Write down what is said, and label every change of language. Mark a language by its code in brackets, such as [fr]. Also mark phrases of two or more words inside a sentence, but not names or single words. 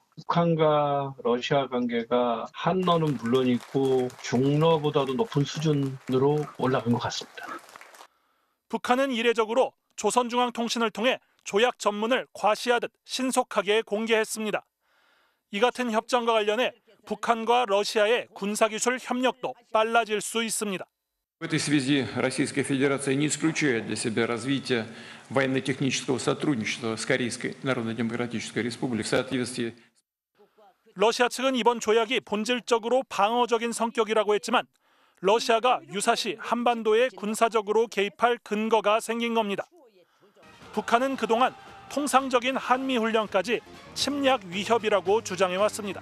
[ko] 북한과 러시아 관계가 한러는 물론이고 중러보다도 높은 수준으로 올라간 것 같습니다. 북한은 이례적으로 조선중앙통신을 통해 조약 전문을 과시하듯 신속하게 공개했습니다. 이 같은 협정과 관련해 북한과 러시아의 군사기술 협력도 빨라질 수 있습니다. [ru] В этой связи Российская Федерация не исключает для себя развитие военно-технического сотрудничества с Корейской Народно-Демократической Республикой в соответствии. [ko] 러시아 측은 이번 조약이 본질적으로 방어적인 성격이라고 했지만 러시아가 유사시 한반도에 군사적으로 개입할 근거가 생긴 겁니다. 북한은 그동안 통상적인 한미훈련까지 침략 위협이라고 주장해왔습니다.